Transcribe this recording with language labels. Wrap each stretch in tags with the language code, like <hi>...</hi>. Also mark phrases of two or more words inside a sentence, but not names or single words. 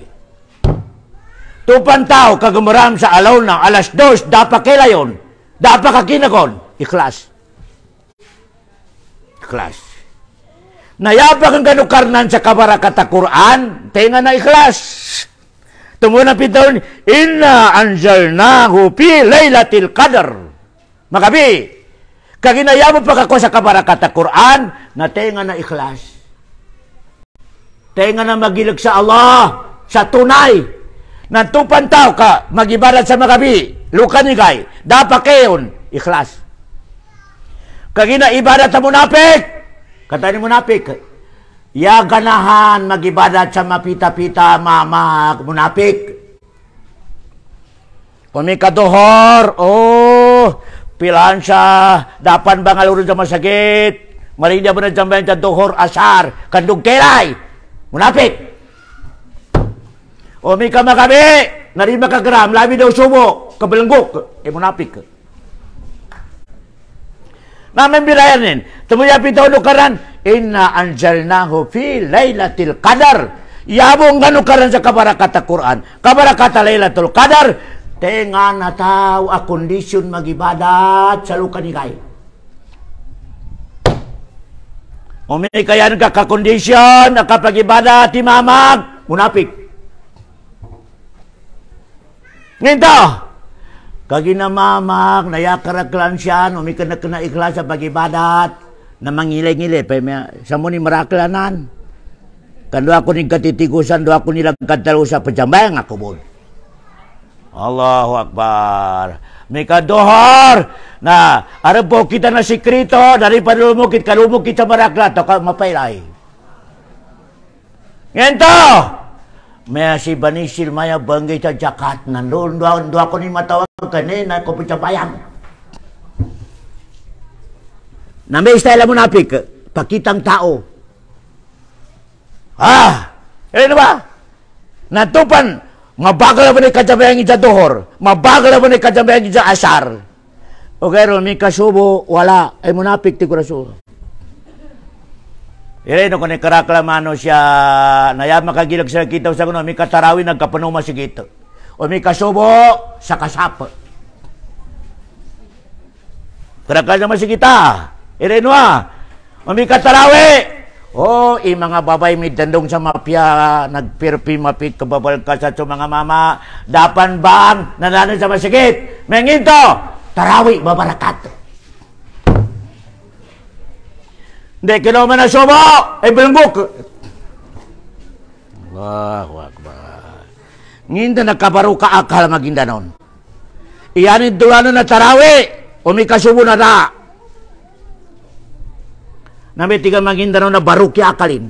<mdh>Tupan tao kagamaram sa alaw na alas 2. Dapat kailayon. Dapat kakinakon. Ikhlas. Ikhlas. Nayabak ang ganukarnan sa kabarakat Quran, tenga na ikhlas. Tumunan pitawin,</mdh> <ar>إنا أنزلناه في ليلة القدر.</ar> <mdh>Makabi, kaginayabak pa ako sa kabarakat Quran, na tenga na ikhlas. Tenga na magilag sa Allah, sa tunay. Nantupan tao ka, magibarat sa makabi, lukanigay, dapat kayon, ikhlas. Kagina ibadat sa munapik, kata ni munafik, ya ganahan magibadat sa mapita-pita mama munafik. Kung may kadohor, pilaan siya, dapan bangalurun sa masakit, marinda mo na jambayan sa dohor asar, kandug kelay, munafik. O may kamakabi, narima kagram, labi daw sumo, kabalanggok, munafik. Namin birayanin. Tumuya pito nukaran.</mdh> <ar>إنا أنزلناه في ليلة القدر.</ar> <mdh>Yabong ganukaran sa kabarakata Quran. Kabarakata</mdh> <ar>ليلة القدر.</ar> <mdh>Tenga na tao a kondisyon magibadat sa lukanigay. Umay kaya nagkakakondisyon, nakapagibadat, timamag, munapik. Nginto! Kaginamamag, nayakaraklan siya, umikan na ikhlas sa pag-ibadat, na mangilay-ngilay, sa mo ni maraklanan. Kando ako ni katitigusan, do ako nilang katalo sa pajambayang ako mo.</mdh> <ar>الله أكبر.</ar> <mdh>May kadohor na arap po kita na sikrito, dari padulumukit, kalumukit sa marakla, to ka mapailay. Ngento! May si Banisil Maya banggay sa jakat. Nandun ako ni matawag kanina ko pagsabayang. Namay style munapik, pakitang tao. Ano ba? Natupan, mabagal ba ni kajabayang ija dohor, mabagal ba ni kajabayang ija asar. Okay, ron, may kasubo, wala, ay munapik ti kuraso. Ireno kung karaklamano siya, naya makagilag sa kita sa kuno, may katarawi nagkapanuma si kita. O may kasubo sa kasapa. Karakal naman si kita. Ireno o may katarawi. O, mga babay may dandong sa mapya, nagpirpi mapit kababal ka sa mga mama, dapan bang nananan sa masigit. Menginto, tarawi, babarakat. Hindi, kinuman na sumo! Ay, bilambok!</mdh> <ar>الله أكبر.</ar> <mdh>Nginda nagkabaro ka akal maging danon. Iyanin dulano na tarawi, umikasubo na da. Namitigan maging danon na baro ki akalin.</mdh>